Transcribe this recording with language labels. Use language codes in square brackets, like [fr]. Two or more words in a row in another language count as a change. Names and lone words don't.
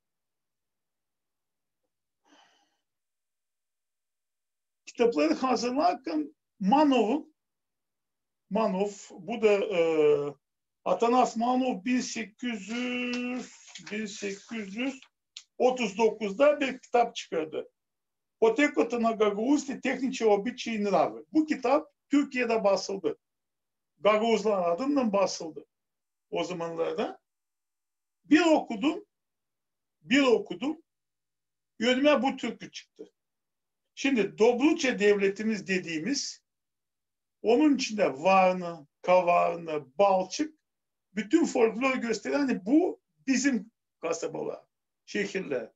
[tr] Kitapları hazırlarken Manov bu da Atanas Manov 1839'da bir kitap çıkardı. [bg] Потеката на гагаузите, техничи обичаи и нрави. [tr] Bu kitap Türkiye'de basıldı. Gagavuzlar adından basıldı o zamanlarda. Bir okudum. Önüme bu türkü çıktı. Şimdi Dobruça devletimiz dediğimiz, onun içinde Varna, Kavarna, Balçık, bütün folkloru gösteren bu bizim kasabalar, şehirler.